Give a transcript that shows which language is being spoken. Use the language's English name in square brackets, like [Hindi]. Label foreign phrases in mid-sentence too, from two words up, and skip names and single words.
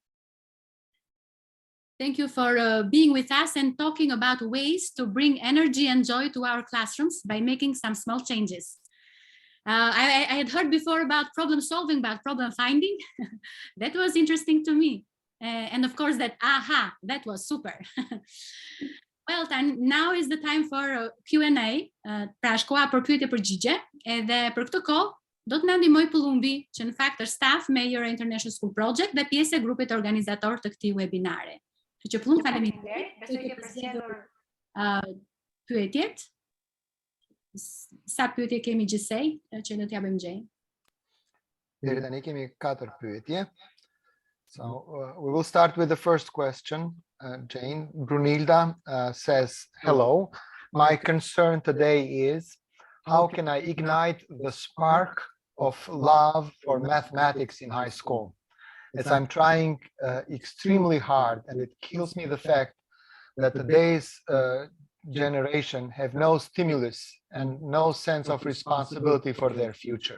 [English] Thank you for being with us and talking about ways to bring energy and joy to our classrooms by making some small changes. I had heard before about problem solving, about problem finding. That was interesting to me. And of course that, that was super. Well, now is the time for Q&A, [Albanian] pra është koha për pyetje përgjigje, edhe për këtë kohë do të na ndihmoj Pullumbi, që në fakt është [English] staff mayor [Albanian] e International School Project dhe pjesë e grupit organizator të këtij webinare. Kështu që Pullum, faleminderit. Besoj ke përzgjedhur pyetjet. Sa pyetje kemi gjithsej që do t'ja bëjmë Jane? Deri tani kemi 4 pyetje. [English] So we will start with the first question. Jane, Brunilda says, hello, my concern today is how can I ignite the spark of love for mathematics in high school? As I'm trying extremely hard, and it kills me the fact that the days generation have no stimulus and no sense of responsibility for their future?